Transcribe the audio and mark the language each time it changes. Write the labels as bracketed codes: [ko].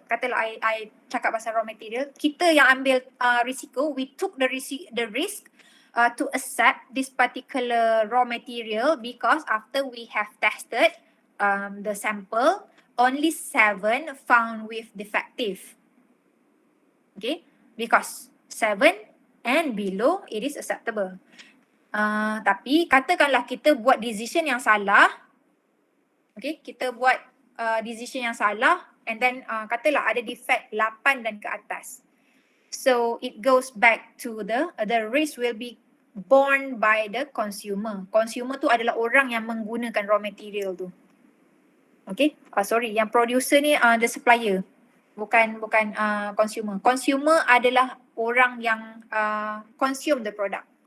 [ms] Katalah I cakap pasal [en] raw material, [ms] kita yang ambil risiko, [en] we took the risk to accept this particular raw material because after we have tested the sample, only 7 found with defective. Okay, because 7 and below it is acceptable. [ms] Tapi katakanlah kita buat decision yang salah. Okay, kita buat decision yang salah [en] and then [ms] katalah ada defect 8 dan ke atas. [en] So it goes back to the risk will be borne by the consumer. [ms] Consumer tu adalah orang yang menggunakan raw material tu. Okay, sorry, yang producer ni [en] the supplier. [ms] Bukan consumer. Consumer adalah orang yang consume [en] the product.